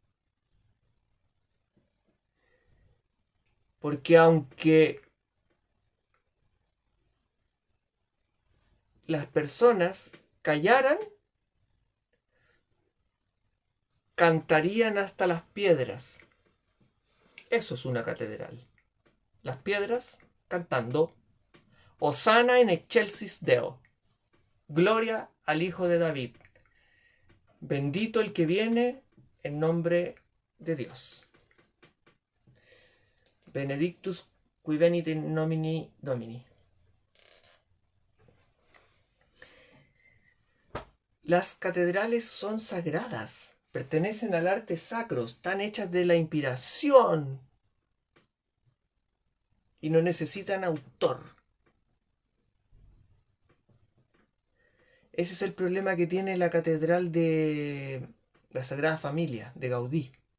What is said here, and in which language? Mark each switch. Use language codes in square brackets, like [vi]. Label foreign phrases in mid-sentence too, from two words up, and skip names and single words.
[es] Porque aunque las personas callaran, cantarían hasta las piedras. Eso es una catedral. Las piedras cantando [la] Hosana en excelsis Deo. [es] Gloria al Hijo de David. Bendito el que viene en nombre de Dios. [la] Benedictus qui venit in nomine Domini. [es] Las catedrales son sagradas, pertenecen al arte sacro, están hechas de la inspiración y no necesitan autor. Ese es el problema que tiene la catedral de la Sagrada Familia de Gaudí.